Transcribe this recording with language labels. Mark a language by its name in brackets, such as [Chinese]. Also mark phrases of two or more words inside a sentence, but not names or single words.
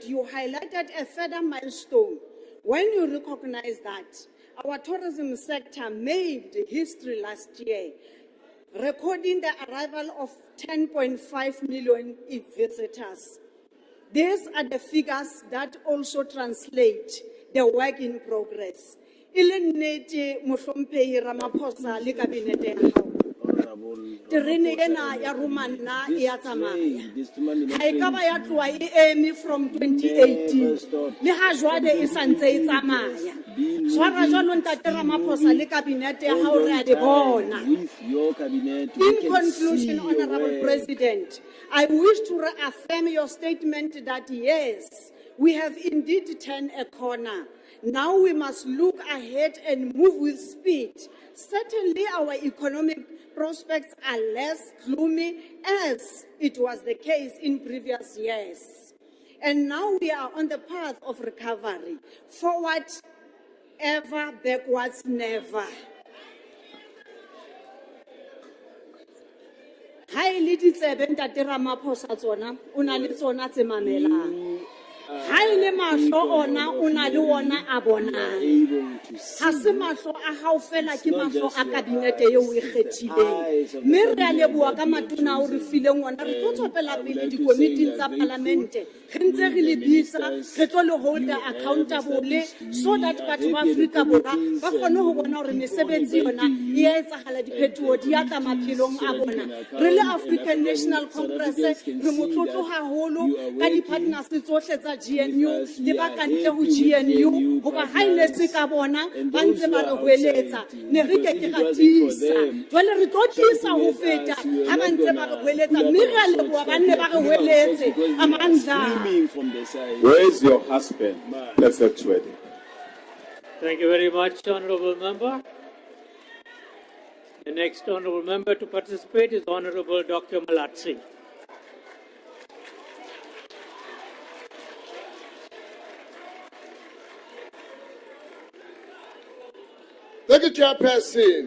[English] You highlighted a further milestone when you recognize that our tourism sector made history last year recording the arrival of 10.5 million visitors. These are the figures that also translate the work in progress. [Southern Sotho] Ilennete mohlomphehi Ramaphosa le kabinete ya hao. Terene ena ya Romana ya tsamaya. Ha e ka ba ya tloha e eme from 2018. Le ha jwale e santse e tsamaya. Tshwara jwalo ntate Ramaphosa le kabinete ya hao re a di bona. [English] In conclusion, Honorable President, I wish to reaffirm your statement that yes, we have indeed turned a corner. Now we must look ahead and move with speed. Certainly our economic prospects are less gloomy as it was the case in previous years. And now we are on the path of recovery. Forward ever, backwards never. [Southern Sotho] Hai le ditsebe ntate Ramaphosa tsona o na le tsona tse mamelang. Hai le mahlo ona o na le ona a bonang. Ha se mahlo a hao fela ke mahlo a kabinete eo e kgethileng. Mme re a leboha ka matona o re fileng ona re tlo tswela pele dikomiting tsa parlamente. Re ntse re le bitsa re tlo le [English] hold accountable so that [Southern Sotho] batho ba Afrika Borwa ba kgone ho bona hore mesebetsi yona e etsahala diphethoho di ya tla maphelong a bona. Re le African National Congress re motlotlo haholo ka di-partners tsohle tsa GNU le ba kantle ho GNU hoba ha ile se ka bona ba ntse ba re hweletsa ne re ke ra tisa jwale re tlo tisa ho feta ha ba ntse ba re hweletsa mme re a leboha ba nne ba re hweletse amandla. [English] Where is your husband? Perfect wedding. Thank you very much, Honourable Member. The next Honourable Member to participate is Honourable Dr. Malatsi. Thank you, Chairperson.